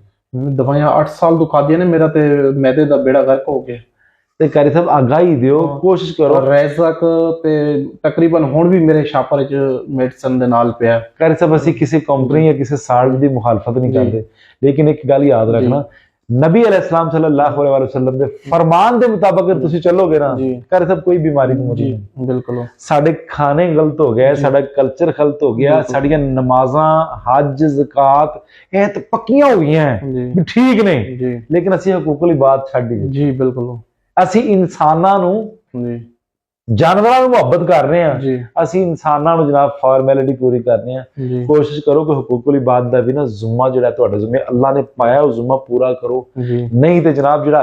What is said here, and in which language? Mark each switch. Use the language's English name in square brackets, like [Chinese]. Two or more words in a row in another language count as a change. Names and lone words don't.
[Punjabi] ਦਵਾਈਆਂ 8 ਸਾਲ ਤੋਂ ਖਾਧੀਆਂ ਨੇ ਮੇਰਾ ਤੇ ਮੈਦੇ ਦਾ ਬੇੜਾ ਗਰਕ ਹੋ ਗਿਆ ਤੇ ਕਾਰੀ ਸਾਹਿਬ ਆਗਾਹੀ ਦਿਓ ਕੋਸ਼ਿਸ਼ ਕਰੋ ਰੈਜ਼ਕ ਤੇ ਤਕਰੀਬਨ ਹੁਣ ਵੀ ਮੇਰੇ ਛਾਪਰ ਚ ਮੈਡੀਸਨ ਦੇ ਨਾਲ ਪਿਆ ਕਾਰੀ ਸਾਹਿਬ ਅਸੀਂ ਕਿਸੇ ਕੰਪਨੀ ਜਾਂ ਕਿਸੇ ਸਾਲਟ ਦੀ ਮੁਖਾਲਫਤ ਨਹੀਂ ਕਰਦੇ ਲੇਕਿਨ ਇੱਕ ਗੱਲ ਯਾਦ ਰੱਖਣਾ ਨਬੀ [Arabic] عليه السلام صلى الله عليه وسلم [Punjabi] ਦੇ ਫਰਮਾਨ ਦੇ ਮੁਤਾਬਕ ਅਗਰ ਤੁਸੀਂ ਚੱਲੋਗੇ ਨਾ ਕਾਰੀ ਸਾਹਿਬ ਕੋਈ ਬਿਮਾਰੀ ਨਹੀਂ ਹੋਣੀ ਬਿਲਕੁਲ ਸਾਡੇ ਖਾਣੇ ਗਲਤ ਹੋ ਗਏ ਸਾਡਾ ਕਲਚਰ ਗਲਤ ਹੋ ਗਿਆ ਸਾਡੀਆਂ ਨਮਾਜ਼ਾਂ ਹਜ ਜ਼ਕਾਤ ਇਹ ਤਾਂ ਪੱਕੀਆਂ ਹੋ ਗਈਆਂ ਵੀ ਠੀਕ ਨੇ ਲੇਕਿਨ ਅਸੀਂ ਹਕੂਕਲ ਇਬਾਦਤ ਛੱਡ ਦਿੱਤੀ ਜੀ ਬਿਲਕੁਲ ਅਸੀਂ ਇਨਸਾਨਾਂ ਨੂੰ ਜਾਨਵਰਾਂ ਨੂੰ ਮੁਹੱਬਤ ਕਰ ਰਹੇ ਹਾਂ ਅਸੀਂ ਇਨਸਾਨਾਂ ਨੂੰ ਜਨਾਬ ਫਾਰਮੈਲਿਟੀ ਪੂਰੀ ਕਰਨੀ ਆ ਕੋਸ਼ਿਸ਼ ਕਰੋ ਕਿ ਹਕੂਕੁਲ ਇਬਾਦਤ ਦਾ ਵੀ ਨਾ ਜ਼ੁੰਮਾ ਜਿਹੜਾ ਤੁਹਾਡੇ ਜ਼ਿੰਮੇ ਅੱਲਾਹ ਨੇ ਪਾਇਆ ਉਹ ਜ਼ੁੰਮਾ ਪੂਰਾ ਕਰੋ ਨਹੀਂ ਤੇ ਜਨਾਬ ਜਿਹੜਾ